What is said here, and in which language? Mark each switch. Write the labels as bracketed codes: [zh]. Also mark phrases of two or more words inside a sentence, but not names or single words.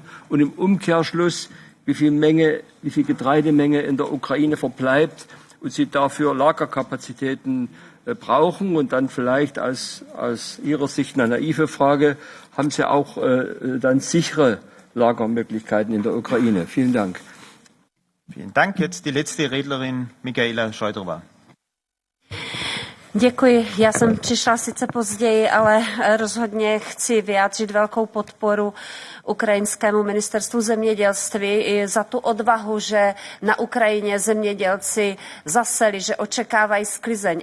[de] Und im Umkehrschluss, wie viel Getreidemenge in der Ukraine verbleibt und Sie dafür Lagerkapazitäten brauchen? Und dann vielleicht aus Ihrer Sicht eine naive Frage, haben Sie auch dann sichere Lagermöglichkeiten in der Ukraine? Vielen Dank. Vielen Dank. Jetzt die letzte Rednerin, Michaela Scheudrova. [cs] Děkuji. Já jsem přišla sice později, ale rozhodně chci vyjádřit velkou podporu ukrajinskému ministerstvu zemědělství i za tu odvahu, že na Ukrajině zemědělci zaseli, že očekávají sklizeň.